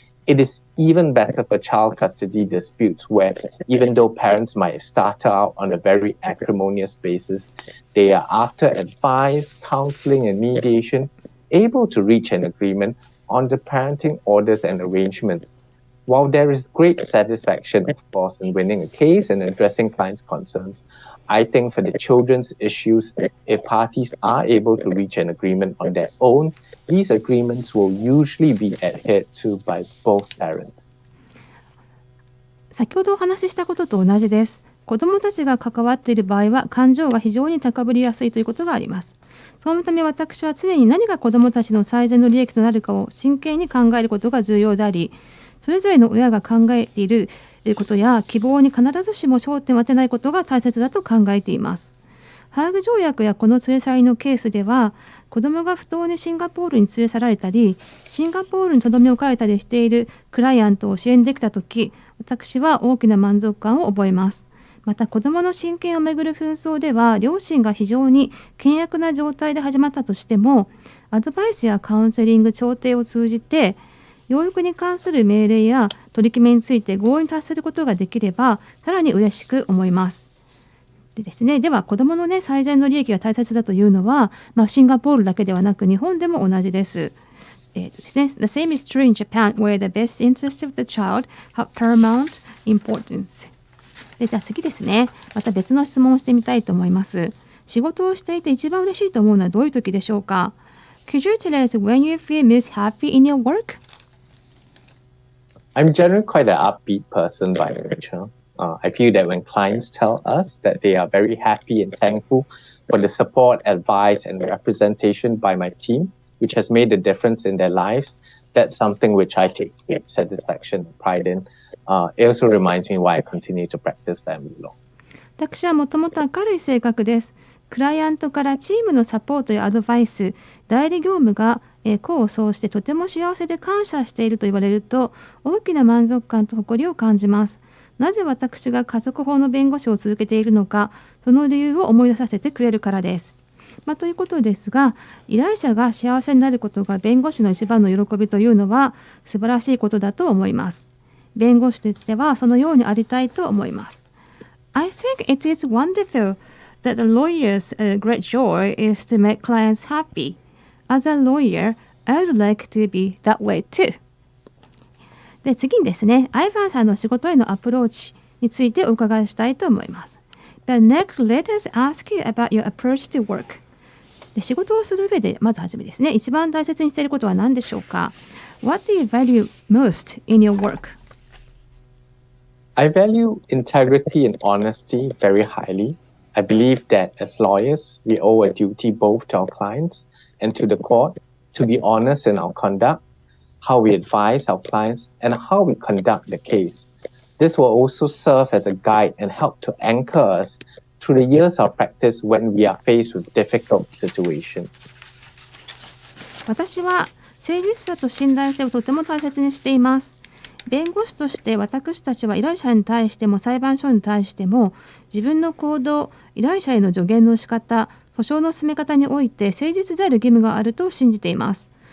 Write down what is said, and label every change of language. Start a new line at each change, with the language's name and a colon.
English: It is even better for child custody disputes where, even though parents might have started out on a very acrimonious basis, they are, after advice, counseling, and mediation, able to reach an agreement on the parenting orders and arrangements.While there is great satisfaction, of course, in winning a case and addressing clients' concerns, I think for the children's issues, if parties are able to reach an agreement on their own, these agreements will usually be adhered to by both parents.
Japanese: 先ほどお話ししたことと同じです。子どもたちが関わっている場合は感情が非常に高ぶりやすいということがあります。そのため私は常に何が子どもたちの最善の利益となるかを真剣に考えることが重要であり、それぞれの親が考えていることや希望に必ずしも焦点を当てないことが大切だと考えています。ハーグ条約やこの連れ去りのケースでは、子どもが不当にシンガポールに連れ去られたり、シンガポールに留め置かれたりしているクライアントを支援できたとき、私は大きな満足感を覚えます。また子どもの親権をめぐる紛争では、両親が非常に険悪な状態で始まったとしても、アドバイスやカウンセリング、調停を通じて、養育に関する命令や取り決めについて合意に達することができれば、さらに嬉しく思います。でですね、では子どもの、最善の利益が大切だというのは、シンガポールだけではなく日本でも同じです。ですね、
English: The same is true in Japan, where the best interest of the child have paramount importance.
Japanese: でじゃあ次ですね、また別の質問をしてみたいと思います。仕事をしていて一番嬉しいと思うのはどういう時でしょうか？
English: Could you tell us when you feel most happy in your work? I'm generally quite an upbeat person by nature. I feel that when clients tell us that they are very happy and thankful for the support, advice, and representation by my team, which has made a difference in their lives, that's something which I take great satisfaction and pride in. It also reminds me why I continue to practice family law.
Japanese: 私はもともと明るい性格です。クライアントからチームのサポートやアドバイス、代理業務が功を奏してとても幸せで感謝していると言われると大きな満足感と誇りを感じます。なぜ私が家族法の弁護士を続けているのか、その理由を思い出させてくれるからです。ということですが、依頼者が幸せになることが弁護士の一番の喜びというのは素晴らしいことだと思います。弁護士としてはそのようにありたいと思います。
English: I think it is wonderful that a lawyer's great joy is to make clients happy. As a lawyer, I would like to be that way too.
Japanese: で次にですね、アイヴァンさんの仕事へのアプローチについてお伺いしたいと思います。
English: But next, let us ask you about your approach to work.
Japanese: で仕事をする上でまずはじめですね、一番大切にしていることは何でしょうか？
English: What do you value most in your work? I value integrity and honesty very highly. I believe that as lawyers, we owe a duty both to our clients and to the court to be honest in our conduct, how we advise our clients, and how we conduct the case. This will also serve as a guide and help to anchor us through the years of practice when we are faced with difficult situations.
Japanese: 私は誠実さと信頼性をとても大切にしています。弁護士として私たちは依頼者に対しても裁判所に対しても自分の行動、依頼者への助言の仕方、訴訟の進め方において誠実である義務があると信じています。